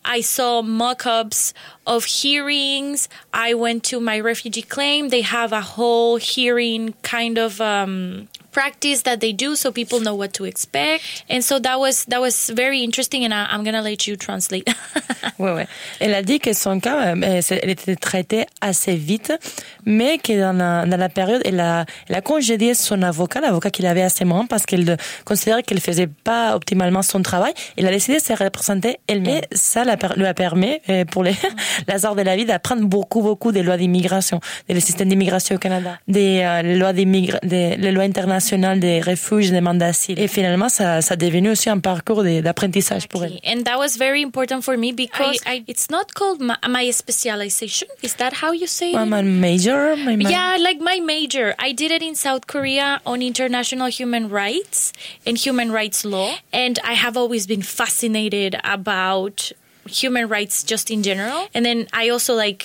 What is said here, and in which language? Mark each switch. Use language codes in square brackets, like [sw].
[en] I saw mock-ups of hearings. I went to my refugee claim. They have a whole hearing kind of practice that they do, so people know what to expect. And so that was very interesting, and I'm going to let you translate. [fr] Ouais, ouais. Elle a dit que son cas, elle était traitée assez vite, mais que dans la période, elle a congédié son avocat, l'avocat qu'il avait à ce moment, parce qu'elle considérait qu'elle ne faisait pas optimalement son travail. Elle a décidé de se représenter elle-même. Ça lui a permis, pour les hasards de la vie, d'apprendre beaucoup, beaucoup des lois d'immigration, des systèmes d'immigration au Canada, des lois internationales, national des refuges, des demandes d'asile. Et finalement, ça a devenu aussi un parcours d'apprentissage pour elle. [en] And that was very important for me because it's not called my specialization. Is that how you say it? My major? My major. I did it in South Korea on international human rights and human rights law. And I have always been fascinated about human rights just in general. And then I also